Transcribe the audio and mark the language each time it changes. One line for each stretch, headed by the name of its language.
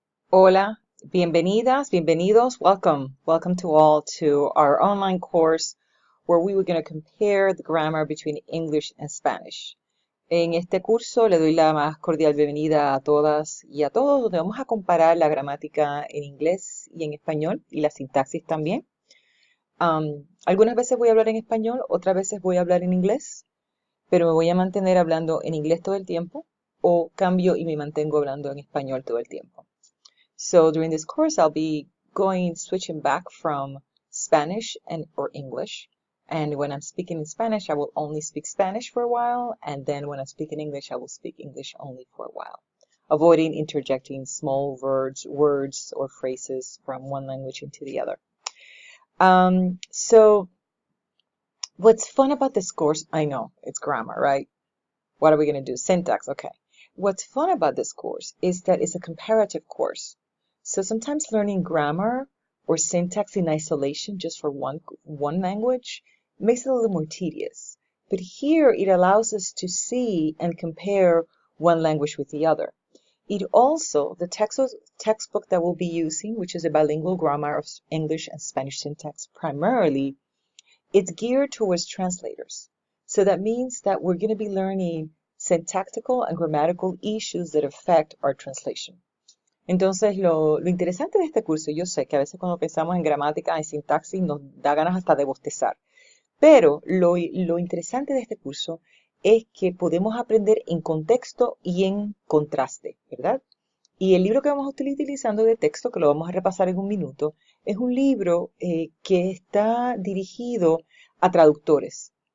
Spanish: Hola, bienvenidas, bienvenidos,
English: welcome. Welcome to all to our online course where we were going to compare the grammar between English and Spanish.
Spanish: En este curso le doy la más cordial bienvenida a todas y a todos, donde vamos a comparar la gramática en inglés y en español y la sintaxis también. Algunas veces voy a hablar en español, otras veces voy a hablar en inglés, pero me voy a mantener hablando en inglés todo el tiempo o cambio y me mantengo hablando en español todo el tiempo.
English: So during this course, I'll be switching back from Spanish or English. And when I'm speaking in Spanish, I will only speak Spanish for a while. And then when I speak in English, I will speak English only for a while, avoiding interjecting small words or phrases from one language into the other. So what's fun about this course, I know it's grammar, right? What are we going to do? Syntax, okay. What's fun about this course is that it's a comparative course. So sometimes learning grammar or syntax in isolation just for one language makes it a little more tedious. But here it allows us to see and compare one language with the other. It also, the textbook that we'll be using, which is a bilingual grammar of English and Spanish syntax primarily, it's geared towards translators. So that means that we're going to be learning syntactical and grammatical issues that affect our translation.
Spanish: Entonces, lo interesante de este curso, yo sé que a veces cuando pensamos en gramática, en sintaxis, nos da ganas hasta de bostezar. Pero lo interesante de este curso es que podemos aprender en contexto y en contraste, ¿verdad? Y el libro que vamos a estar utilizando de texto, que lo vamos a repasar en un minuto, es un libro que está dirigido a traductores.